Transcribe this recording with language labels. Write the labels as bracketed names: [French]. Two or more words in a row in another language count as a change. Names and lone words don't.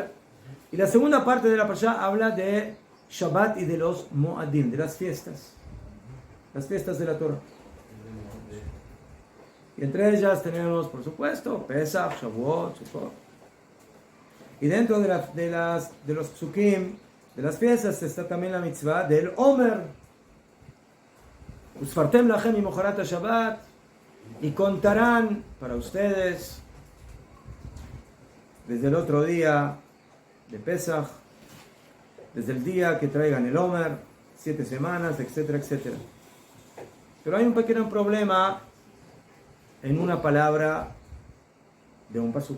[Spanish] Y la segunda parte de la parashá habla de Shabbat y de los Moadim, de las fiestas de la Torah. Y entre ellas tenemos, por supuesto, Pesach, Shavuot, Sukkot. Y dentro de los psukim, de las fiestas, está también la mitzvah del Omer. [Hebrew] וספרתם לכם ממחרת השבת, [Spanish] y contarán para ustedes desde el otro día de Pesach, desde el día que traigan el Omer, 7 semanas, etcétera, etcétera. Pero hay un pequeño problema en una palabra de un pasuk.